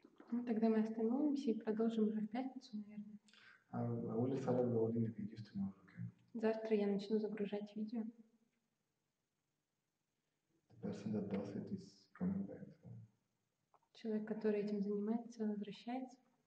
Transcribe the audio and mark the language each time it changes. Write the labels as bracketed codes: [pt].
[ru] Ну, тогда мы остановимся и продолжим уже в пятницу, наверное. [en] I will start uploading the videos tomorrow, okay? [ru] Завтра я начну загружать видео. [en] The person that does it is coming back. So. [ru] Человек, который этим занимается, возвращается.